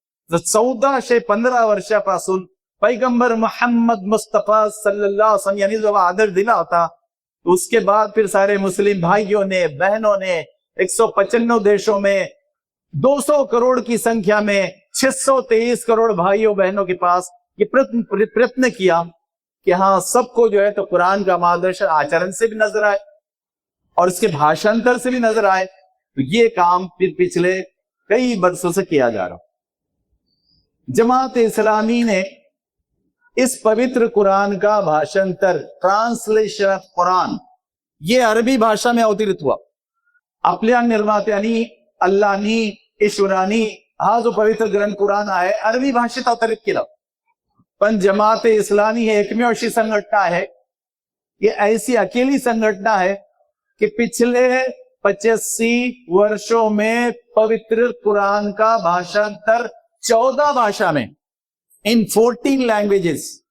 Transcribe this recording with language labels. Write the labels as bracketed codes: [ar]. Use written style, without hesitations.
[mr] 1415 वर्षापासून पैगंबर मोहम्मद मुस्तफा सल्लल्लाहु अलैहि वसल्लम यांनी जो आदर्श दिला होता, [hi] उसके बाद फिर सारे मुस्लिम भाइयों ने, बहनों ने 195 देशों में 200 करोड़ की संख्या में 623 करोड़ भाइयों बहनों के पास ये प्रयत्न किया कि हाँ सबको जो है तो कुरान का मार्गदर्शन आचरण से भी नजर आए और इसके भाषांतर से भी नजर आए। तो ये काम फिर पिछले कई वर्षों से किया जा रहा। जमात इस्लामी ने इस पवित्र कुरान का भाषांतर, ट्रांसलेशन ऑफ कुरान, ये अरबी भाषा में अवतरित हुआ। [mr] आपल्या निर्मात्यांनी, अल्लाहनी, ईश्वरानी हा जो पवित्र ग्रंथ कुरान आहे अरबी भाषेत अवतरित केला। पण जमात-ए इस्लामी ही एकमेव अशी संघटना [hi] है, ये ऐसी अकेली संघटना है कि पिछले 85 वर्षों में पवित्र कुरान का भाषांतर 14 भाषा में, इन 14 लैंग्वेजेस,